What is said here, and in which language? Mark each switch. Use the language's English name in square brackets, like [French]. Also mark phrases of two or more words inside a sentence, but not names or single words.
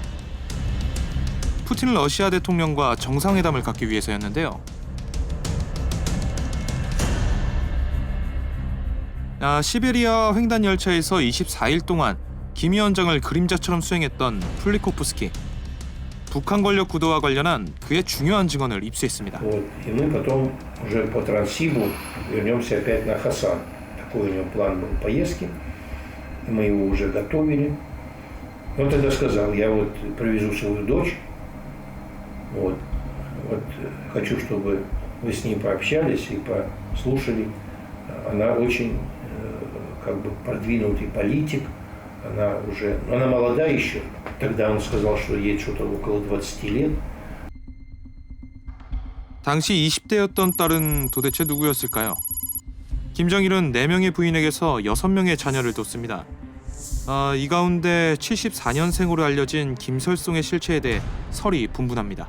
[Korean] 푸틴 러시아 대통령과 정상회담을 갖기 위해서였는데요. 시베리아 횡단 열차에서 24일 동안 김 위원장을 그림자처럼 수행했던 플리코프스키. 북한 권력 구도와 관련한 그의 중요한 증언을 입수했습니다. [Russian] И мы потом уже по Транссибу вернемся опять на Хасан. Такой у него план был поездки. И мы его уже готовили. Он тогда сказал, я вот привезу свою дочь. Вот хочу, чтобы вы с ней пообщались и послушали. Она очень продвинутый политик. Она молода еще. Тогда он сказал, что ей что-то около 20 лет. [Korean] 당시 20대였던 딸은 도대체 누구였을까요? 김정일은 4명의 부인에게서 6명의 자녀를 뒀습니다. 이 가운데 74년생으로 알려진 김설송의 실체에 대해 설이 분분합니다.